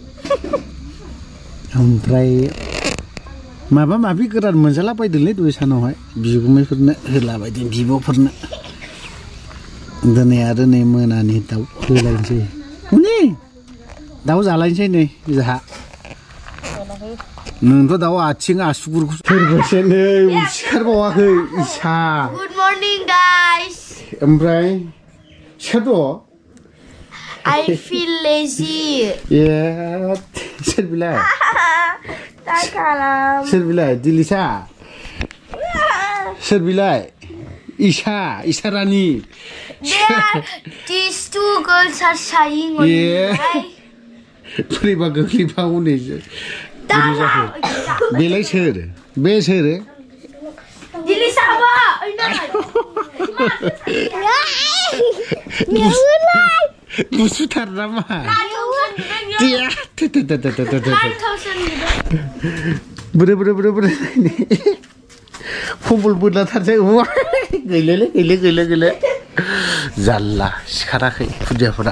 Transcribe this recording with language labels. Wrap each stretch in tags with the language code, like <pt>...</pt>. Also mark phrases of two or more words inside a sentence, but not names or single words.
<brx>ओमफ्राय माबा माबि गोरान मोनजाला बायदोंलै दय सानावहाय बिगुमैफोरनो होलाबायदों बिब'फोरनो दिनै आरो नै मोनानि दाउ होलायनोसै हनै दाउ जालायनोसै नै जोंहा नोंथ' दाउ आथिं आसुगुरखौ सोरबासो नै सिखारबावाखै इसा</brx> <en>good morning guys</en> <brx>ओमफ्राय सोर दं</brx> <en>I feel lazy</en> <brx>सोर बिलाय दा खालाम सोर बिलाय दिलिसा सोर बिलाय इसा रानि</brx> <en>These two girls are sighing on me</en> <brx>बोरैबा गोग्लैबावो नै बेलाय सोर बे सोर दिलिसा गुसुथार नामा बोरै फुटबल बोदलाथारसै गैले जारला सिखाराखै खुदियाफोरा</brx>